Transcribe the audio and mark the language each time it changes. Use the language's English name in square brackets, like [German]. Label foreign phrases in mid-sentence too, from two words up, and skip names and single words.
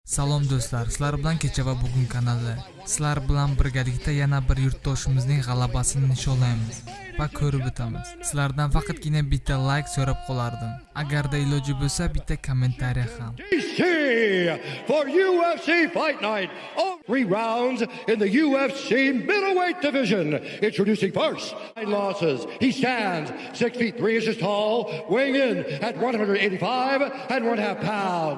[Uzbek] Salom do'stlar, sizlar bilan kecha va bugun kanali. Sizlar bilan birgalikda yana bir yurtdoshimizning g'alabasini nishonlaymiz va ko'rib o'tamiz. Sizlardan faqatgina bitta like so'rab qolardim. Agarda iloji bo'lsa bitta kommentariy ham. [English] For UFC Fight Night, all 3 rounds in the UFC middleweight division. Introducing first, 9 losses. He stands 6 feet 3 inches tall, weighing in at 185 and 1/2 pounds.